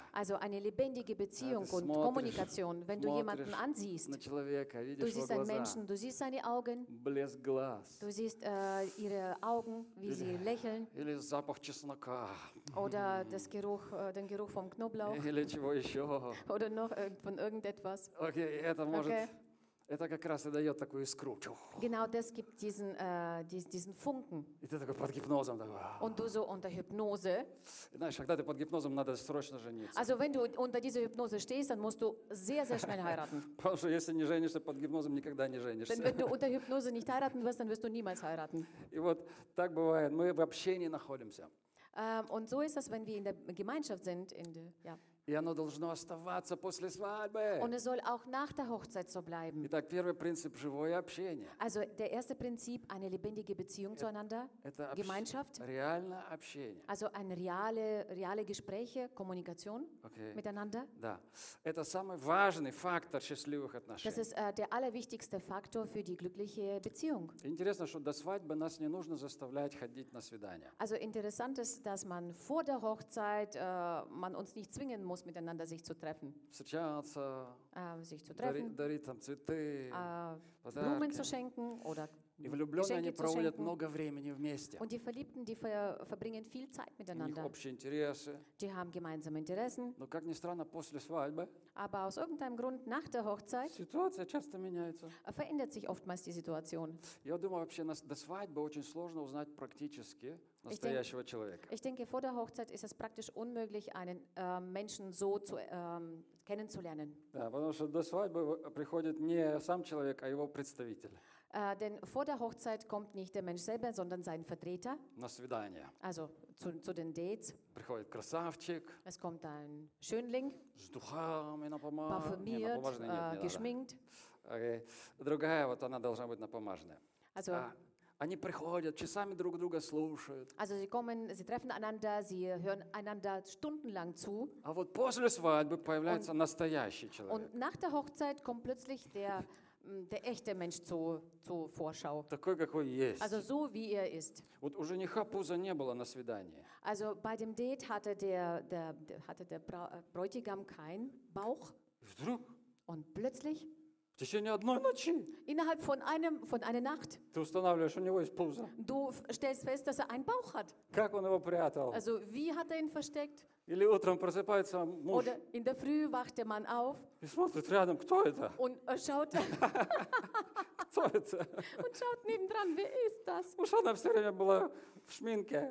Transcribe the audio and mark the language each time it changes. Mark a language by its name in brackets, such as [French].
[German] Also eine lebendige Beziehung und Kommunikation. Wenn du jemanden ansiehst, [Russian] на человека, видишь [German] du siehst einen Menschen, du siehst seine Augen, [Russian] блеск глаз. [German] Du siehst ihre Augen, wie sie lächeln. [Russian] Или запах чеснока. [German] Oder das Geruch, den Geruch vom Knoblauch. [Russian] Или чего еще. [German] Oder noch von irgendetwas. [Russian] Okay, это может, okay. Это как раз и дает такую искру. [German] Genau das gibt diesen Funken. [Russian] И ты такой под гипнозом. [German] Und du so unter Hypnose. [Russian] Знаешь, когда ты под гипнозом, надо срочно жениться. [German] Also wenn du unter dieser Hypnose stehst, dann musst du sehr, sehr schnell heiraten. [Russian] Потому что если не женишься под гипнозом, никогда не женишься. [German] Wenn du unter Hypnose nicht heiraten wirst, dann wirst du niemals heiraten. [Russian] И вот так бывает. Мы в общении находимся. [German] Und so ist das, wenn wir in der Gemeinschaft sind. [Russian] И оно должно оставаться после свадьбы. [German] Und es soll auch nach der Hochzeit so bleiben. [Russian] Итак, первый принцип – живое общение. [German] Also, der erste Prinzip – eine lebendige Beziehung zueinander, Gemeinschaft. [Russian] Реальное общение. [German] Also, eine reale Gespräche, Kommunikation miteinander. [Russian] Да. Это самый важный фактор счастливых отношений. [German] Das ist der allerwichtigste Faktor für die glückliche Beziehung. [Russian] Интересно, что до свадьбы нас не нужно заставлять ходить на свидания. [German] Also, interessant ist, dass man vor der Hochzeit, man uns nicht zwingen muss, miteinander sich zu treffen. Sich zu treffen. [Russian] Дарить там цветы, [German] Blumen zu schenken oder [Russian] и влюбленные, они проводят много времени вместе. [German] Und die Verliebten, die verbringen viel Zeit miteinander. [Russian] У них общие интересы. [German] Die haben gemeinsame Interessen. [Russian] Но как ни странно, после свадьбы. [German] Aber aus irgendeinem Grund nach der Hochzeit. [Russian] Ситуация часто меняется. [German] Verändert sich oftmals die Situation. [Russian] Я думаю, вообще до свадьбы очень сложно узнать практически настоящего человека. [German] Ich denke, vor der Hochzeit ist es praktisch unmöglich, einen Menschen so zu kennenzulernen. [Russian] Да, потому что до свадьбы приходит не сам человек, а его представитель. [German] Denn vor der Hochzeit kommt nicht der Mensch selber, sondern sein Vertreter. [Russian] На свидание. [German] Also zu den Dates. [Russian] Приходит красавчик. [German] Es kommt ein Schönling. [Russian] С духами напомаженный. [German] Парфюмiert, geschminkt. Okay. [Russian] Другая, вот она должна быть напомаженная. [German] Also, [Russian] они приходят, часами друг друга слушают. [German] Also sie kommen, sie treffen einander, sie hören einander stundenlang zu. [Russian] А вот после свадьбы появляется настоящий человек. [German] Und nach der Hochzeit kommt plötzlich der der echte Mensch zur Vorschau. [Russian] Такой, какой есть. [German] Also so, wie er ist. [Russian] Вот у жениха пуза не было на свидании. [German] Also bei dem Date hatte der Bräutigam keinen Bauch. [Russian] Вдруг? [German] Und plötzlich? [Russian] В течение одной ночи? [German] Innerhalb von einer Nacht? [Russian] Ты устанавливаешь, у него есть пуза. [German] Du stellst fest, dass er einen Bauch hat. [Russian] Как он его прятал? [German] Also wie hat er ihn versteckt? [Russian] Или утром просыпается муж. [German] Oder in der Früh wacht der Mann auf. [Russian] И смотрит рядом, кто это? [German] Und schaut. [Russian] Кто это? [German] Und schaut nebendran, wer ist das? [Russian] Уж она все время была в шминке.